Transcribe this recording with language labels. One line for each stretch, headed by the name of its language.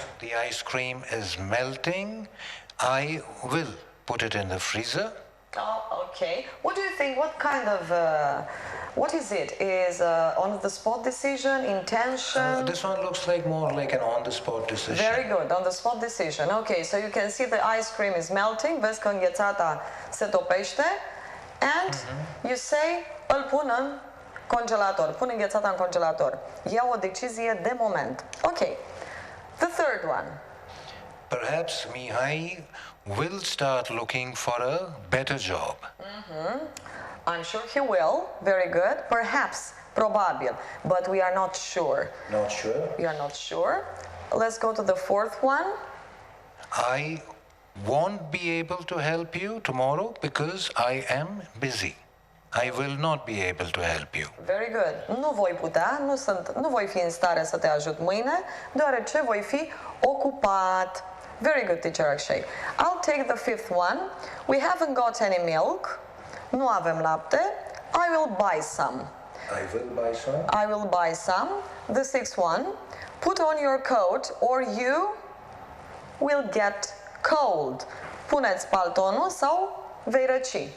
English: The ice cream is melting. I will put it in the freezer. Oh, okay. What do you think? What kind of, what is it? Is on-the-spot decision, intention? This one looks like more like an on-the-spot decision. Very good, on-the-spot decision. Okay, so you can see the ice cream is melting.
Romanian: Vezi că înghețata se topește.
English: And you say,
Romanian: îl pun în congelator. Pun înghețata în congelator. Iau o decizie de moment.
English: Okay. The third one. Perhaps Mihai will start looking for a better job. I'm sure he will. Very good. Perhaps, probabil. But we are not sure. Not sure. We are not sure. Let's go to the fourth one. I won't be able to help you tomorrow because I am busy. I will not be able to help you. Very good.
Romanian: Nu voi putea, nu voi fi în stare să te ajut mâine, deoarece voi fi ocupat.
English: Very good, teacher Akshay. I'll take the fifth one. We haven't got any milk.
Romanian: Nu avem lapte.
English: I will buy some. I will buy some. I will buy some. The sixth one. Put on your coat or you will get cold.
Romanian: Puneți paltonul sau vei răci.